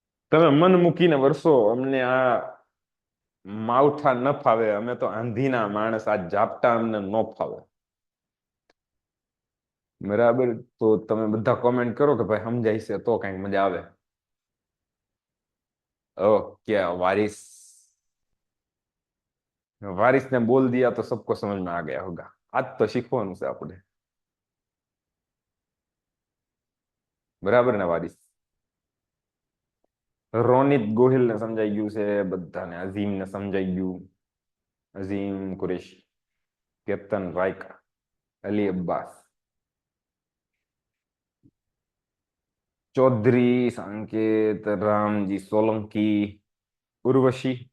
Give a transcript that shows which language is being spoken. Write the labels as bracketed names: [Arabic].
[Gujarati] તમે મન મૂકીને વરસો, અમને આ માવઠા ન ફાવે, અમે તો આંધીના માણસ, આ ઝાપટા અમને ન ફાવે. બરાબર. તો તમે બધા કોમેન્ટ કરો કે ભાઈ સમજાય છે તો કઈક મજા આવે. [Hindi] ओके, वारिस, वारिस ने बोल दिया तो सबको समझ में आ गया होगा. आज तो [Gujarati] શીખવાનું છે આપણે. બરાબર ને વારિસ? રોનિત ગોહિલ ને સમજાઈ ગયું છે બધાને, અઝીમ ને સમજાઈ ગયું, અઝીમ કુરેશી, કેપ્ટન રાયકા, અલી અબ્બાસ, ચૌધરી સંકેત, રામજી સોલંકી, ઉર્વશી.